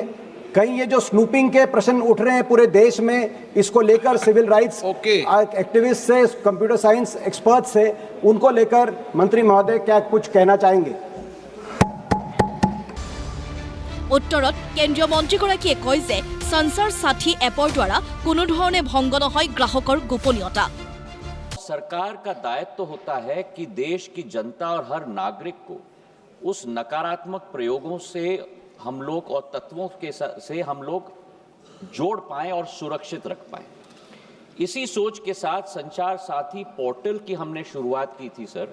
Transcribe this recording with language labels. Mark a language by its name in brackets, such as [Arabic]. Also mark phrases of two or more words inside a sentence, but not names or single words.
[Hindi] कहीं ये जो स्नूपिंग के प्रश्न उठ रहे हैं पूरे देश में, इसको लेकर सिविल राइट्स एक्टिविस्ट से, कंप्यूटर साइंस एक्सपर्ट से, उनको लेकर मंत्री महोदय क्या कुछ कहना चाहेंगे? [Assamese] উত্তৰত কেন্দ্ৰীয় মন্ত্ৰীগৰাকীয়ে কয় যে সঞ্চাৰ সাথী এপৰ দ্বাৰা কোনো ধৰণে ভংগ নহয় গ্ৰাহকৰ গোপনীয়তা [Hindi] सरकार का दायित्व होता है कि देश की जनता और हर नागरिक को उस नकारात्मक प्रयोगों से हम लोग और तत्वों के से हम लोग जोड़ पाएं और सुरक्षित रख पाएं। इसी सोच के साथ संचार साथी पोर्टल की हमने शुरुआत की थी सर।